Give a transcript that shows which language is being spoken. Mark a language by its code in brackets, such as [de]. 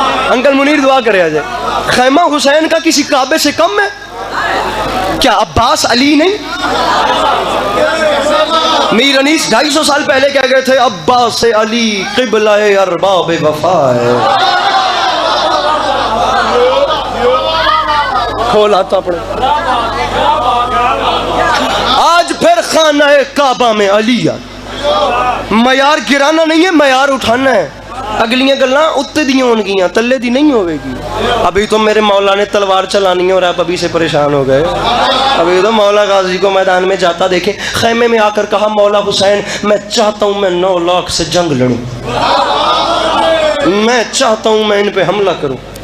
[ur] Uncle Munir دعا کرے آ جائے. خیمہ حسین کا کسی کعبے سے کم ہے؟ کیا عباس علی نہیں؟ میر انیس 250 سال پہلے کہہ گئے تھے عباس علی قبلہ ارباب وفا ہے. کھول آتا پڑے. آج پھر خانہ کعبہ میں علی آتا. معیار گرانا نہیں ہے، معیار اٹھانا ہے. [pa] اگلیاں گلاں اتے دیاں ہون گیاں، تلے دی نہیں ہوئے گی. [ur] ابھی تو میرے مولا نے تلوار چلانی ہے اور آپ ابھی سے پریشان ہو گئے. ابھی تو مولا غازی کو میدان میں جاتا دیکھیں، خیمے میں آ کر کہا مولا حسین میں چاہتا ہوں میں 9 لاکھ سے جنگ لڑوں، میں چاہتا ہوں میں ان پہ حملہ کروں.